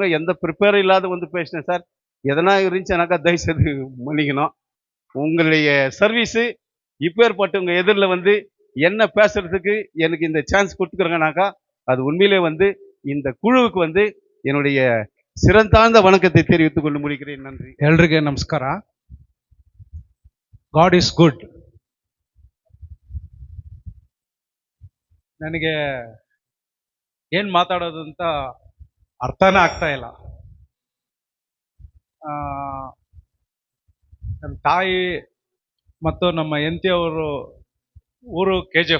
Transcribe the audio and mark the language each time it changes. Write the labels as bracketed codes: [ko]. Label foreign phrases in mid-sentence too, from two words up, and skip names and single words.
[ta] எந்த ப்ரிப்பேரும் இல்லாத வந்து பேசினேன் சார். எதனா இருந்துச்சுனாக்கா தயவுசெய்து மன்னிக்கணும். உங்களுடைய சர்வீஸு இப்பேற்பட்டவங்க எதிரில் வந்து என்ன பேசுறதுக்கு எனக்கு இந்த சான்ஸ் கொடுத்துக்கிறேங்கனாக்கா அது உண்மையிலே வந்து இந்த குழுவுக்கு வந்து என்னுடைய சிறந்தாழ்ந்த வணக்கத்தை தெரிவித்துக் கொண்டு முடிக்கிறேன். நன்றி. [kn] ಎಲ್ರಿಗೆ ನಮಸ್ಕಾರ. [en] God is good. [kn] ನನಗೆ ಏನು ಮಾತಾಡೋದು ಅಂತ ಅರ್ಥನೇ ಆಗ್ತಾ ಇಲ್ಲ. ನಮ್ಮ ತಾಯಿ ಮತ್ತು ನಮ್ಮ ಹೆಂಡತಿಯವರು ಊರು KGF.